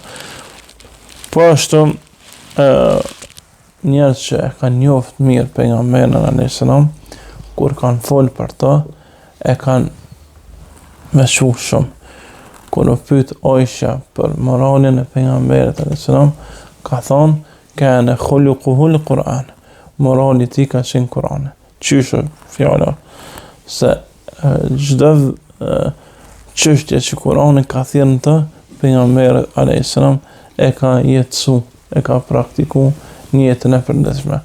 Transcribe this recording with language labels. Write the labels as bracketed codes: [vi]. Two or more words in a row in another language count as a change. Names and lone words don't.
[sq] Po ashtu, njerëz që e kanë njoft mirë pejgamberin [ar] عليه السلام, [sq] kur kanë fol për ta, e kanë veçu shumë. Kur u pyet Aisha për moralin e pejgamberit [ar] عليه السلام, [sq] ka thonë [ar] كان خلقه القرآن. [sq] Morali i tij ka qenë Kurani. Qysh fjala se çdo çështje që Kurani ka thënë të pejgamberi [ar] عليه السلام [sq] e ka jetësu, e ka praktiku në jetën e përditshme.